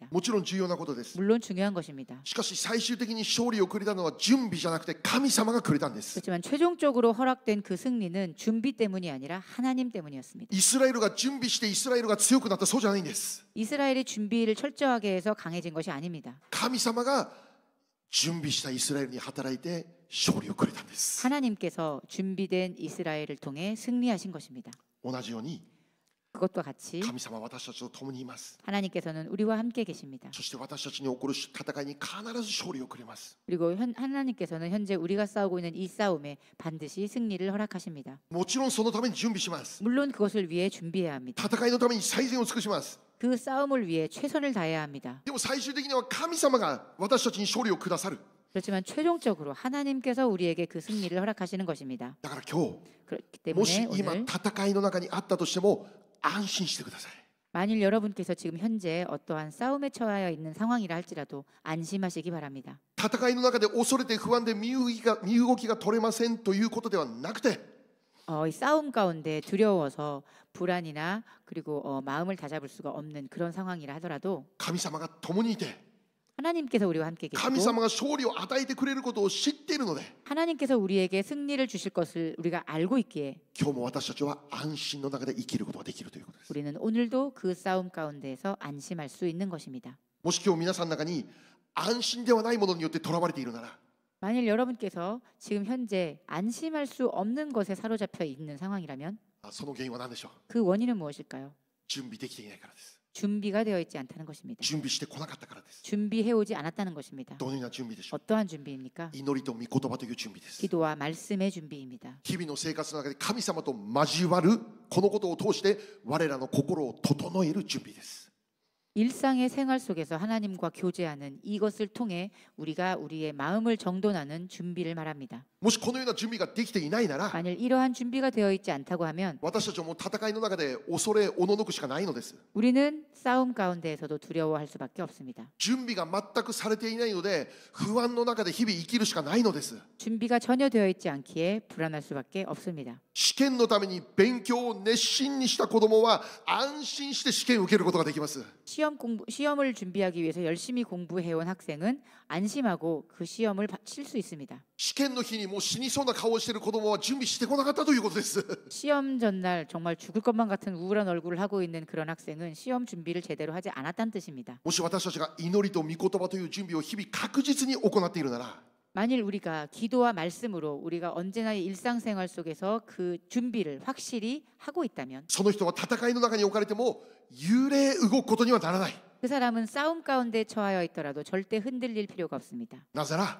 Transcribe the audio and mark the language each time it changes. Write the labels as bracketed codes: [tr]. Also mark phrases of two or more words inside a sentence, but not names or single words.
[ja] もちろん重要なことです。 [ko] 물론 중요한 것입니다. [ja] しかし最終的に勝利をくれたのは準備じゃなくて神様がくれたんです。 [ko] 그렇지만 최종적으로 허락된 그 승리는 준비 때문이 아니라 하나님 때문이었습니다. [ja] イスラエルが準備してイスラエルが強くなったそうじゃないんです。 [ko] 이스라엘이 준비를 철저하게 해서 강해진 것이 아닙니다. [ja] 神様が準備したイスラエルに働いて勝利をくれたんです。 [ko] 하나님께서 준비된 이스라엘을 통해 승리하신 것입니다. [ja] 同じように [ko] 그것과 같이 [ja] 神様は私たちと共にいます。 [ko] 하나님께서는 우리와 함께 계십니다. [ja] そして私たちに起こる戦いに必ず勝利をくれます。 [ko] 그리고 하나님께서는 현재 우리가 싸우고 있는 이 싸움에 반드시 승리를 허락하십니다. [ja] もちろんそのために準備します。 [ko] 물론 그것을 위해 준비해야 합니다. [ja] 戦いのために最善を尽くします。 [ko] 그 싸움을 위해 최선을 다해야 합니다. [ja] でも最終的には神様が私たちに勝利をくださる。 [ko] 그렇지만 최종적으로 하나님께서 우리에게 그 승리를 허락하시는 것입니다. [ja] だから今日 [ko] 그렇기 [ja] もし [ko] 때문에 [ja] 今 [ko] 오늘 [ja] 戦いの中にあったとしても安心してください。 [ko] 만일 여러분께서 지금 현재 어떠한 싸움에 처하여 있는 상황이라 할지라도 안심하시기 바랍니다. [ja] 戦いの中で恐れて不安で身動きが取れませんということではなくて、 [ko] 이 싸움 가운데 두려워서 불안이나 그리고 마음을 다잡을 수가 없는 그런 상황이라 하더라도 [ja] 神様が共にいて、 [ko] 하나님께서 우리와 함께 [ja] 神 [ko] 계시고 [ja] 様が勝利を与えてくれることを知っているので、 [ko] 하나님께서 우리에게 승리를 주실 것을 우리가 알고 있기에 [ja] 今日も私たちは安心の中で生きることができるということです。 [ko] 우리는 오늘도 그 싸움 가운데에서 안심할 수 있는 것입니다. [ja] もし今日皆さんの中に安心ではないものによってとらわれているなら、 [ko] 만일 여러분께서 지금 현재 안심할 수 없는 것에 사로잡혀 있는 상황이라면 [ja] その原因は何でしょう。 [ko] 그 원인은 무엇일까요? [ja] 準備できていないからです。 [ko] 준비가 되어 있지 않다는 것입니다. [ja] 準備してこなかったからです。 [ko] 준비해 오지 않았다는 것입니다. [ja] どのような準備でしょう。 [ko] 어떠한 준비입니까? [ja] 祈りと御言葉という準備です。 [ko] 기도와 말씀의 준비입니다. [ja] 日々の生活の中で神様と交わるこのことを通して我らの心を整える準備です。 [ko] 일상의 생활 속에서 하나님과 교제하는 이것을 통해 우리가 우리의 마음을 정돈하는 준비를 말합니다. [ja] もしこのような準備ができていないなら、 [ko] 만일 이러한 준비가 되어 있지 않다고 하면 [ja] 私たちはもう戦いの中で恐れおののくしかないのです。 [ko] 우리는 싸움 가운데에서도 두려워할 수밖에 없습니다. [ja] 準備が全くされていないので不安の中で日々生きるしかないのです。 [ko] 준비가 전혀 되어 있지 않기에 불안할 수밖에 없습니다. [ja] 試験のために勉強を熱心にした子供は安心して試験を受けることができます。 [ko] 시험을 준비하기 위해서 열심히 공부해온 학생은 안심하고 그 시험을 칠 수 있습니다. [ja] 試験の日にもう死にそうな顔をしている子供は準備してこなかったということです。 [ko] 시험 전날 정말 죽을 것만 같은 우울한 얼굴을 하고 있는 그런 학생은 시험 준비를 제대로 하지 않았다는 뜻입니다. [ja] もし私たちが祈りと御言葉という準備を日々確実に行っているなら、 [ko] 만일 우리가 기도와 말씀으로 우리가 언제나 일상생활 속에서 그 준비를 확실히 하고 있다면 [ja] その人は戦いの中に置かれても幽霊動くことにはならない。 [ko] 그 사람은 싸움 가운데 처하여 있더라도 절대 흔들릴 필요가 없습니다. [ja] なぜなら